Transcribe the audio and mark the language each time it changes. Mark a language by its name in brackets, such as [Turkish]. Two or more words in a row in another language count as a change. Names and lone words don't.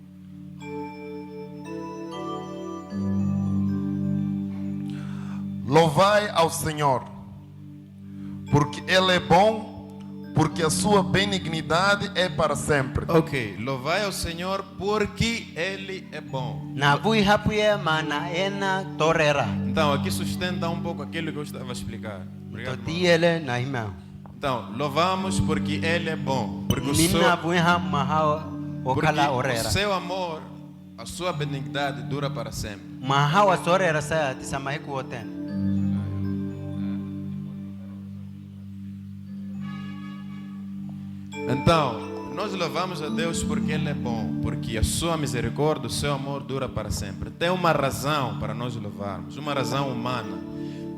[Portuguese] Louvai ao Senhor, porque Ele é bom, porque a sua benignidade é para sempre. Ok, louvai ao Senhor porque Ele é bom. [Makhuwa] Na vui hapuye mana ena torera. [Portuguese] Então, aqui sustenta um pouco aquilo que eu estava a explicar. Obrigado, irmão. [Makhuwa] Totiele na hima. [Portuguese] Então, louvamos porque Ele é bom. Porque [Makhuwa] Minna vui ha mahawa okala o orera. [Portuguese] seu amor, a sua benignidade dura para sempre. [Makhuwa] Mahawa sorera saya tisamahiku oten. [Portuguese] Então, nós louvamos a Deus porque Ele é bom, porque a sua misericórdia, o seu amor dura para sempre. Tem uma razão para nós louvarmos, uma razão humana.